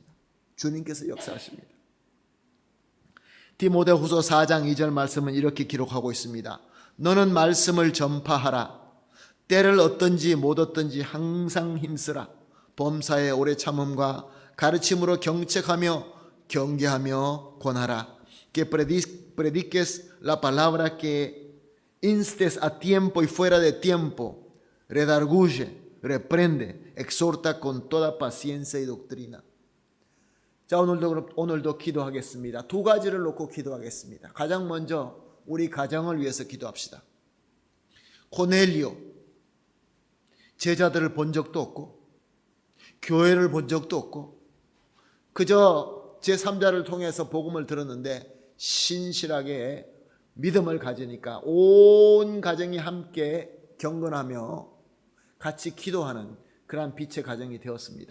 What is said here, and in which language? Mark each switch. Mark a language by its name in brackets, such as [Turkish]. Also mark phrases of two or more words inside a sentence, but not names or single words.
[Korean] 주님께서 역사하십니다. 디모데후서 4장 2절 말씀은 이렇게 기록하고 있습니다. 너는 말씀을 전파하라. 때를 얻든지 못 얻든지 항상 힘쓰라. 범사에 오래 참음과 가르침으로 경책하며 경계하며 권하라. [Spanish] Que prediques la palabra, que instes a tiempo y fuera de tiempo, redarguye, reprende, exhorta con toda paciencia y doctrina. [Korean] 자, 오늘도 기도하겠습니다. 두 가지를 놓고 기도하겠습니다. 가장 먼저 우리 가정을 위해서 기도합시다. 고넬료, 제자들을 본 적도 없고 교회를 본 적도 없고 그저 제3자를 통해서 복음을 들었는데 신실하게 믿음을 가지니까 온 가정이 함께 경건하며 같이 기도하는 그러한 빛의 가정이 되었습니다.